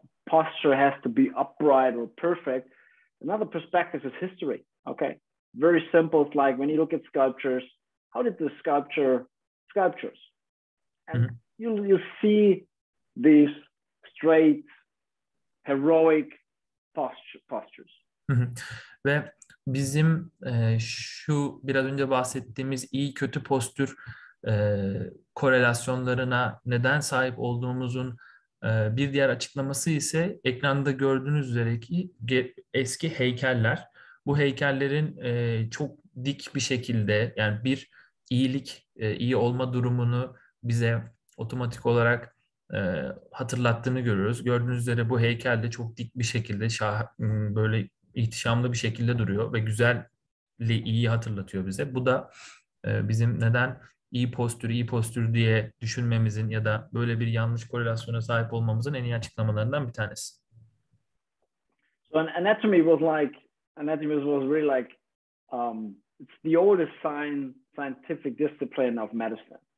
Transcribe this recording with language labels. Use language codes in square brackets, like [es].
[en] posture has to be upright or perfect. Another perspective is history. Okay, very simple. It's like when you look at sculptures, how did the sculptures, and you see these straight, heroic postures. [tr] Ve bizim şu biraz önce bahsettiğimiz iyi kötü postür korelasyonlarına neden sahip olduğumuzun bir diğer açıklaması ise ekranda gördüğünüz üzereki eski heykeller. Bu heykellerin çok dik bir şekilde, yani bir iyilik, iyi olma durumunu bize otomatik olarak hatırlattığını görüyoruz. Gördüğünüz üzere bu heykel de çok dik bir şekilde böyle ihtişamlı bir şekilde duruyor ve güzelliği iyi hatırlatıyor bize. Bu da bizim neden iyi postür diye düşünmemizin ya da böyle bir yanlış korelasyona sahip olmamızın en iyi açıklamalarından bir tanesi. [en] So anatomy was really like it's the oldest scientific discipline of medicine.